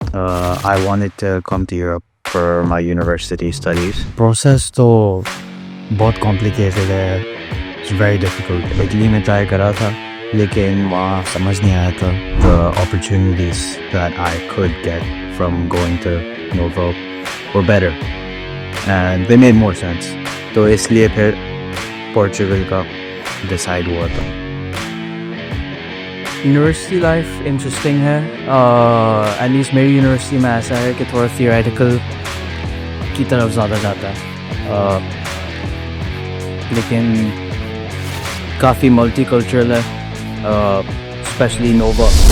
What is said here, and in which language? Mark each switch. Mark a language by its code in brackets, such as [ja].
[en] I wanted to come to Europe for my university studies. [ur] Process تو بہت complicated ہے, [en] It's very difficult. [ur] Italy میں try کرا تھا لیکن وہاں سمجھ نہیں آیا تھا. [en] The opportunities that I could get from going to Nova were better and they made more sense. [ur] تو اس لیے پھر پورچوگل کا ڈیسائیڈ ہوا تھا. یونیورسٹی لائف انٹرسٹنگ ہے, ایٹ لیسٹ میری یونیورسٹی میں ایسا ہے کہ تھوڑا تھیوریٹیکل کی طرف زیادہ جاتا ہے, لیکن کافی ملٹی کلچرل ہے, اسپیشلی نووا.